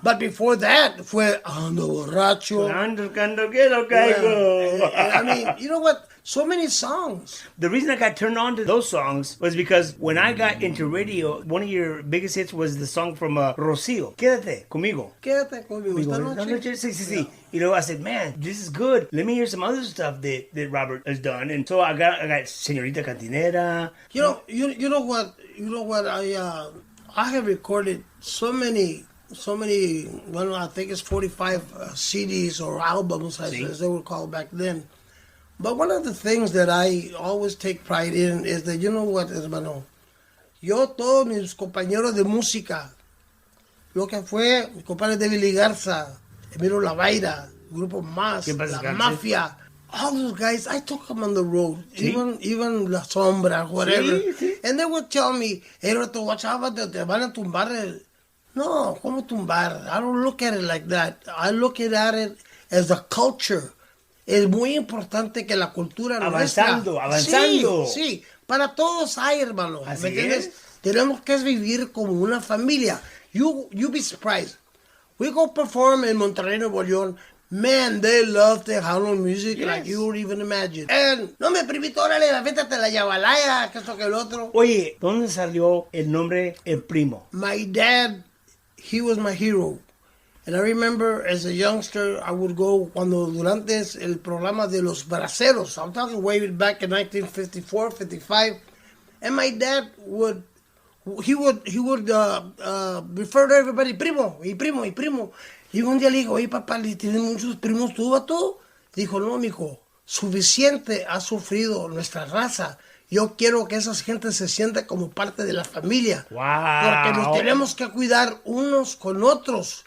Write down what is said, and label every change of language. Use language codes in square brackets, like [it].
[en] But before that, [es] fue [en] Ando Borracho. [es] Ando que no caigo. [en] I mean, you know what? So many songs. The reason I got turned on to those songs was because when I got into radio, one of your biggest hits was the song from Rocío. [es] Quédate conmigo. Quédate conmigo. Esta noche. Sí. [en] I said, man, this is good. Let me hear some other stuff that Robert has done. And so I got Señorita Cantinera. You know what? I have recorded so many. Well, I think it's 45 CDs or albums, as they were called back then. But one of the things that I always take pride in is that, you know what, [es] hermano, yo todos mis compañeros de música, lo que fue mi compadre [en] David Garza, Emilio Lavaira, Grupo Más, La Mafia, all those guys, I took them on the road, even La Sombra, whatever. [es] Sí. [en] And they would tell me, hey, Roberto, watch out, [es] te van a tumbar. [en] No, [es] ¿cómo tumbar? [en] I don't look at it like that. I look at it as a culture. [es] Es muy importante que la cultura avanzando. Sí, para todos hay, hermano. Así ¿Me entiendes? es. Tenemos que vivir como una familia. [en] You be surprised. We go perform in Monterrey, Nuevo León. Man, they love Tejano music like you would even imagine. And, [es] no me primito, órale, vétate la yabalaya, que esto que el otro. Oye, ¿dónde salió el nombre El Primo? [en] My dad, he was my hero. And I remember as a youngster, I would go [es] durante el programa de los braceros. [en] I'm talking way back in 1954, 55. And my dad would refer to everybody, primo. [es] Y un día le digo, oye, papá, ¿tienes muchos primos tú, vato? Dijo, no, mijo, suficiente ha sufrido nuestra raza. Yo quiero que esas gente se sienta como parte de la familia. [en] Wow. [es] Porque nos tenemos que cuidar unos con otros.